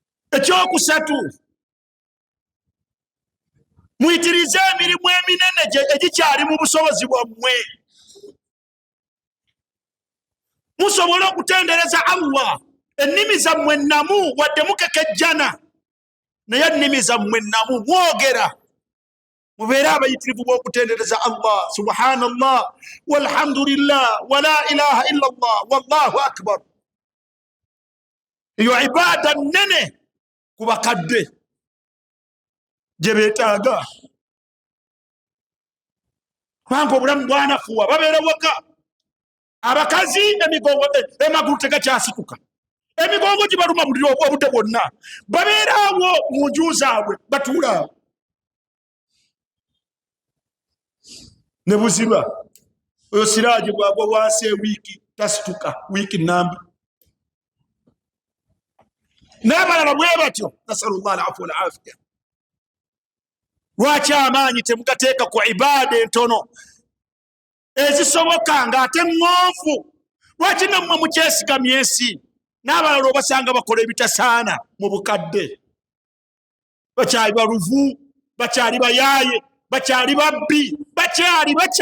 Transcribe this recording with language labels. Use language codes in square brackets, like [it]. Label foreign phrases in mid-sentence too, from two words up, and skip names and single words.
[lg] ekyokusatu muyitirize emirimu eminene egikyali mu busobozi bwammwe musobole okutendereza Allah. Ennimi zammwe namu wadde mukekejjana naye ennimi zammwe namu mwogera mubeere abayitirivu b'okutendereza Allah. [ar] سبحان الله والحمد لله ولا إله إلا الله والله أكبر. [lg] Eyo ibaada nnene ku bakadde gye beetaaga kubanga obulamu bwanafuwa babeera waka. Abakazi emigongo emagulu tegakyasituka, emigongo gibaluma buli obudde bwonna, babeeraawo mu nju zaabwe batuulaawo ne buziba. Oyo Siraaji bwagwa wansi ewiiki tasituka, wiiki nnamba. N'abalala bwe batyo. [ar] نسأل الله العفو والعافية. [lg] Lwaki amaanyi temugateeka ku ibaada entono ezisoboka ng'ate ŋŋonvu? Lwaki nammwe mukyesigamya ensi? N'abalala obasanga bakola ebitasaana mu bukadde, bakyali baluvu, bakyali bayaaye, bakyali babbi, bakyali